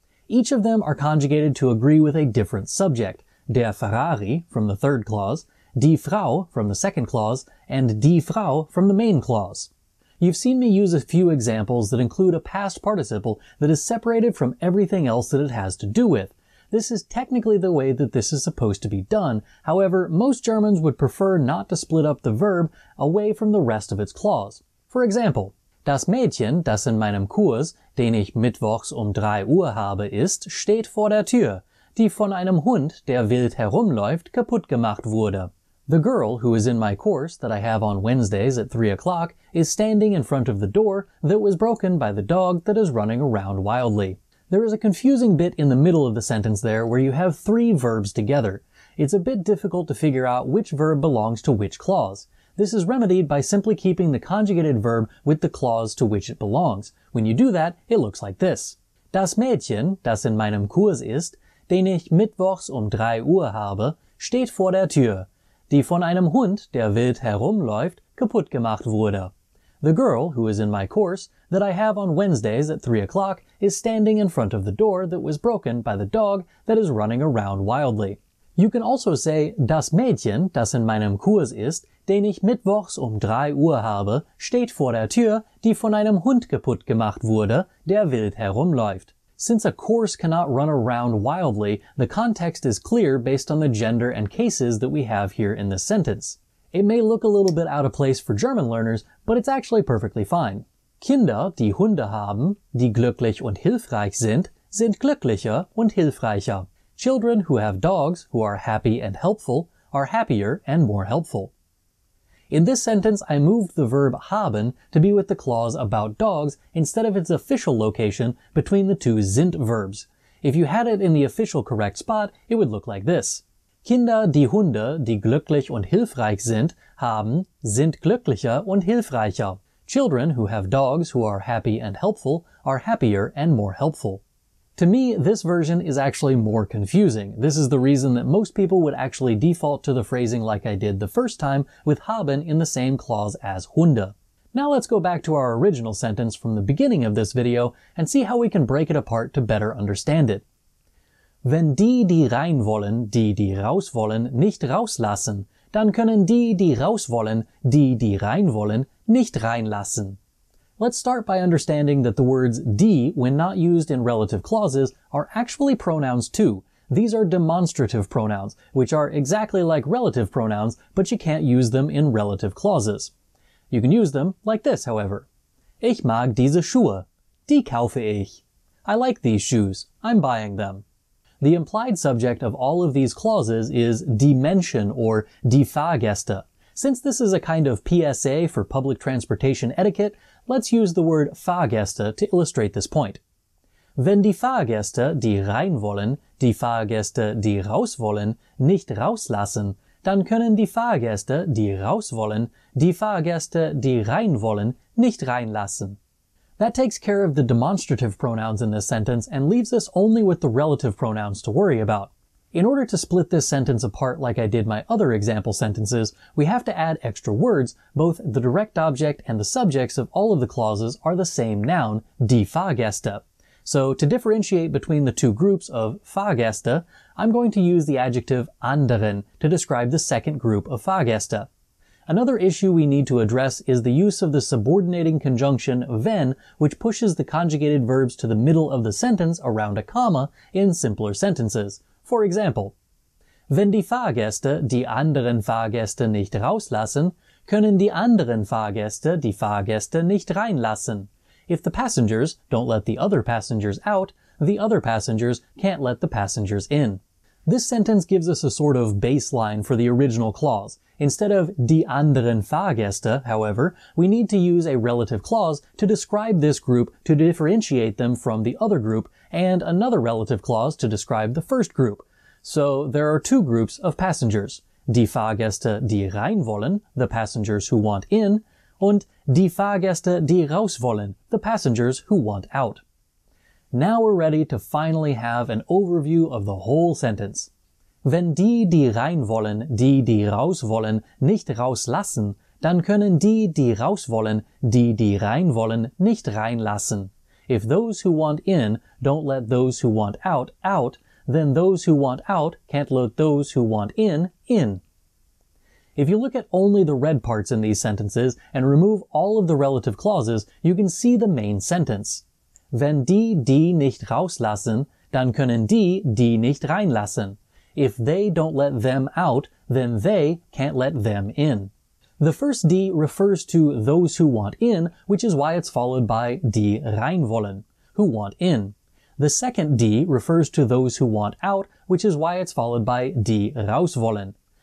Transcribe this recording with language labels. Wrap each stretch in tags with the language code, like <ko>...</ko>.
<en>Each of them are conjugated to agree with a different subject: der Ferrari from the third clause, die Frau from the second clause, and die Frau from the main clause. You've seen me use a few examples that include a past participle that is separated from everything else that it has to do with. This is technically the way that this is supposed to be done. However, most Germans would prefer not to split up the verb away from the rest of its clause.</en> <de>For example, das Mädchen, das in meinem Kurs, den ich mittwochs 3 Uhr habe, ist, steht vor der Tür, die von einem Hund, der wild herumläuft, kaputt gemacht wurde.</de> <en>The girl who is in my course that I have on Wednesdays at 3 o'clock is standing in front of the door that was broken by the dog that is running around wildly. There is a confusing bit in the middle of the sentence there where you have three verbs together. It's a bit difficult to figure out which verb belongs to which clause. This is remedied by simply keeping the conjugated verb with the clause to which it belongs. When you do that, it looks like this.</en> <de>Das Mädchen, das in meinem Kurs ist, den ich mittwochs 3 Uhr habe, steht vor der Tür, die von einem Hund, der wild herumläuft, kaputt gemacht wurde.</de> <en>The girl who is in my course that I have on Wednesdays at 3 o'clock is standing in front of the door that was broken by the dog that is running around wildly. You can also say,</en> <de>das Mädchen, das in meinem Kurs ist, den ich mittwochs 3 Uhr habe, steht vor der Tür, die von einem Hund kaputt gemacht wurde, der wild herumläuft.</de> <en>Since a course cannot run around wildly, the context is clear based on the gender and cases that we have here in this sentence. It may look a little bit out of place for German learners, but it's actually perfectly fine.</en> <de>Kinder, die Hunde haben, die glücklich und hilfreich sind glücklicher und hilfreicher.</de> <en>Children who have dogs, who are happy and helpful, are happier and more helpful. In this sentence, I moved the verb haben to be with the clause about dogs instead of its official location between the two sind verbs. If you had it in the official correct spot, it would look like this.</en> <de>Kinder, die Hunde, die glücklich und hilfreich sind glücklicher und hilfreicher.</de> <en>Children who have dogs who are happy and helpful are happier and more helpful. To me, this version is actually more confusing. This is the reason that most people would actually default to the phrasing like I did the first time with haben in the same clause as Hunde. Now let's go back to our original sentence from the beginning of this video and see how we can break it apart to better understand it.</en> <de>Wenn die reinwollen, die rauswollen, nicht rauslassen, dann können die rauswollen, die reinwollen, nicht reinlassen.</de> <en>Let's start by understanding that the words die, when not used in relative clauses, are actually pronouns too. These are demonstrative pronouns, which are exactly like relative pronouns, but you can't use them in relative clauses. You can use them like this, however.</en> <de>Ich mag diese Schuhe. Die kaufe ich.</de> <en>I like these shoes. I'm buying them. The implied subject of all of these clauses is die Menschen or die Fahrgäste. Since this is a kind of PSA for public transportation etiquette, let's use the word Fahrgäste to illustrate this point.</en> <de>Wenn die Fahrgäste, die reinwollen, die Fahrgäste, die rauswollen, nicht rauslassen, dann können die Fahrgäste, die rauswollen, die Fahrgäste, die reinwollen, nicht reinlassen.</de> <en>That takes care of the demonstrative pronouns in this sentence and leaves us only with the relative pronouns to worry about. In order to split this sentence apart like I did my other example sentences, we have to add extra words. Both the direct object and the subjects of all of the clauses are the same noun, die Fahrgäste. So to differentiate between the two groups of Fahrgäste, I'm going to use the adjective anderen to describe the second group of Fahrgäste. Another issue we need to address is the use of the subordinating conjunction wenn, which pushes the conjugated verbs to the middle of the sentence around a comma in simpler sentences. For example,</en> <de>wenn die Fahrgäste die anderen Fahrgäste nicht rauslassen, können die anderen Fahrgäste die Fahrgäste nicht reinlassen.</de> <en>If the passengers don't let the other passengers out, the other passengers can't let the passengers in. This sentence gives us a sort of baseline for the original clause. Instead of die anderen Fahrgäste, however, we need to use a relative clause to describe this group to differentiate them from the other group, and another relative clause to describe the first group. So there are two groups of passengers.</en> <de>Die Fahrgäste, die reinwollen,</de> <en>the passengers who want in,</en> <de>und die Fahrgäste, die rauswollen,</de> <en>the passengers who want out. Now we're ready to finally have an overview of the whole sentence.</en> <de>Wenn die reinwollen, die rauswollen, nicht rauslassen, dann können die rauswollen, die reinwollen, nicht reinlassen.</de> <en>If those who want in don't let those who want out, out, then those who want out can't let those who want in. If you look at only the red parts in these sentences and remove all of the relative clauses, you can see the main sentence.</en> <de>Wenn die nicht rauslassen, dann können die nicht reinlassen.</de> <en>If they don't let them out, then they can't let them in. The first die refers to those who want in, which is why it's followed by die reinwollen, who want in. The second die refers to those who want out, which is why it's followed by die rauswollen.</en>